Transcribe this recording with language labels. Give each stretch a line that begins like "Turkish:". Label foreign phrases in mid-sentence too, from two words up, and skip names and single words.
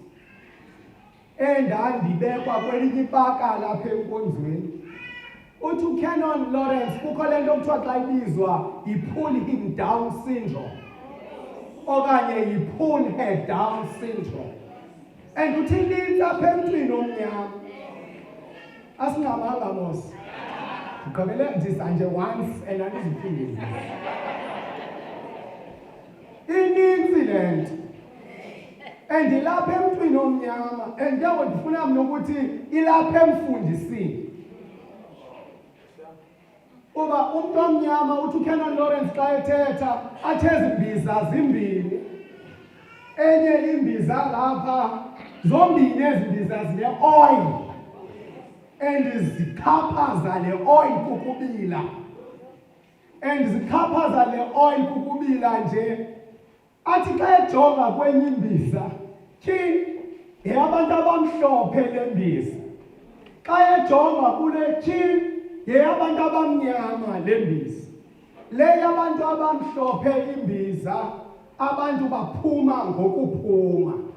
Xhosa: endandibekwa kwelinye ipaka lapha enkonzweni uthi uCanon Lawrence kukho le nto kuthiwa xa ibizwa yi-
English: pull him down syndrome
Xhosa: okanye yi-
English: pull her down syndrome
Xhosa: and uthi linto apha emntwini omnyama asingamanga mos ndigqibele ndisa nje
English: once and
Xhosa: andiziphinde inintsi le nto and ilapha emntwini omnyama and njengo ndifuna mna ukuthi ilapha emfundisini uba umntu omnyama uthi uCanon Lawrence xa ethetha athi ezimbiza zimbini enye imbiza lapha zombini ezimbiza zine-oil and zikhaphaza le oil kukubila and zikhaphaza le oil kukubila nje athi xa ejonga kwenye imbiza tyhini yeyabantu abamhlophe le mbiza xa ejonga kule tyhini yeyabantu abamnyama le mbiza le yabantu abamhlophe imbiza abantu baphuma ngokuphuma